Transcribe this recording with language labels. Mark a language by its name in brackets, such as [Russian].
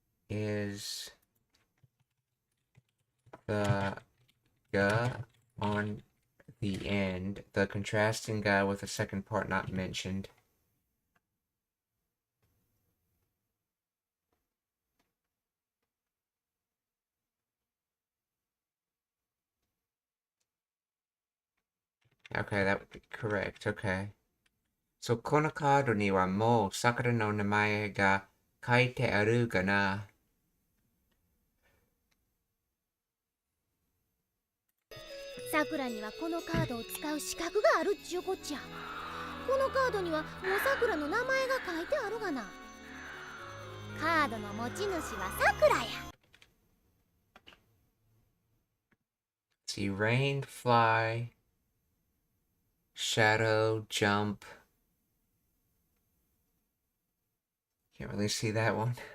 [English] Is the ga on the end, the contrasting ga with the second part not mentioned. Okay, that would be correct. Okay. [Japanese] So, このカードにはもう桜の名前が書いてあるかな？さくらにはこのカードを使う資格があるっちゅうこっちゃ。このカードにはもうさくらの名前が書いてあるがな。カードの持ち主はさくらや。 [English] See, rain, fly, shadow, jump. Can't really see that one.